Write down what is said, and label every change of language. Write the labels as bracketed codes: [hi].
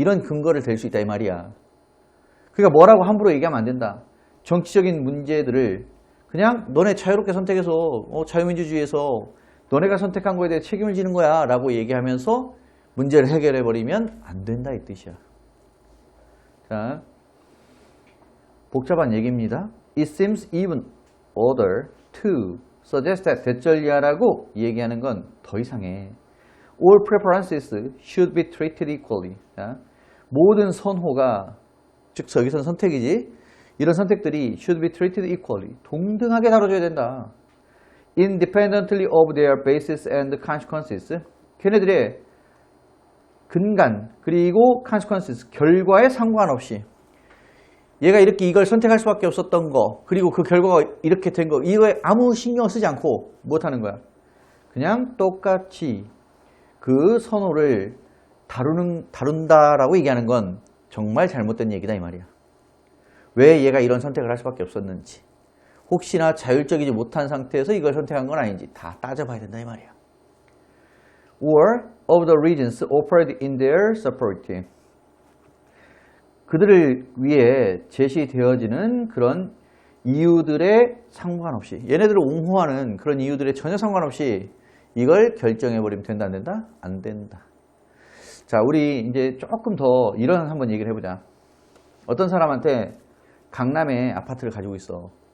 [ko] 이런 근거를 댈 수 있다 이 말이야. 그러니까 뭐라고 함부로 얘기하면 안 된다. 정치적인 문제들을 그냥 너네 자유롭게 선택해서 자유민주주의에서 너네가 선택한 거에 대해 책임을 지는 거야 라고 얘기하면서 문제를 해결해 버리면 안 된다 이 뜻이야. 자, 복잡한 얘기입니다. [en] It seems even odder to suggest that [ko] 대절리아라고 얘기하는 건 더 이상해. [en] All preferences should be treated equally. [ko] 자, 모든 선호가 즉 여기서는 선택이지. 이런 선택들이 [en] should be treated equally. [ko] 동등하게 다뤄져야 된다. [en] Independently of their basis and consequences. [ko] 걔네들의 근간 그리고 consequences 결과에 상관없이 얘가 이렇게 이걸 선택할 수밖에 없었던 거 그리고 그 결과가 이렇게 된 거 이거에 아무 신경 쓰지 않고 못하는 거야. 그냥 똑같이 그 선호를 다룬다라고 얘기하는 건 정말 잘못된 얘기다 이 말이야. 왜 얘가 이런 선택을 할 수밖에 없었는지 혹시나 자율적이지 못한 상태에서 이걸 선택한 건 아닌지 다 따져봐야 된다 이 말이야. [en] Or of the reasons offered in their support. [ko] 그들을 위해 제시되어지는 그런 이유들에 상관없이 얘네들을 옹호하는 그런 이유들에 전혀 상관없이 이걸 결정해버리면 된다 안 된다? 안 된다. 자, 우리 이제 조금 더 이런 한번 얘기를 해보자. 어떤 사람한테 강남에 아파트를 가지고 있어.